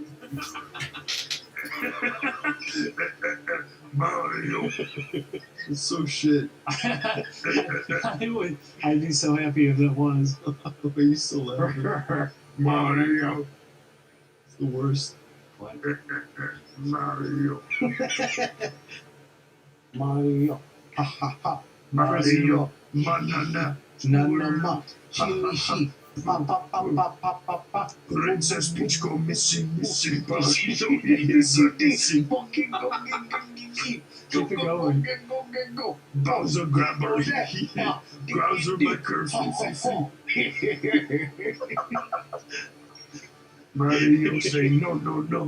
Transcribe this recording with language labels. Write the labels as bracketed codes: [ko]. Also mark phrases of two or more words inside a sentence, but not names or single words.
[en] Mario. It's so shit. I'd be so happy if it was. But you still laughing. Mario. It's the worst. What? Mario. Mario. Ha ha ha. Mario. Manana. Nanama. Chili sheep. Pa pa pa pa pa pa pa. Princess Peach go missing. Mario is missing. Keep it going. fucking go. Bowser grabber. Yeah. Bowser my curse. Mario say no, no, no.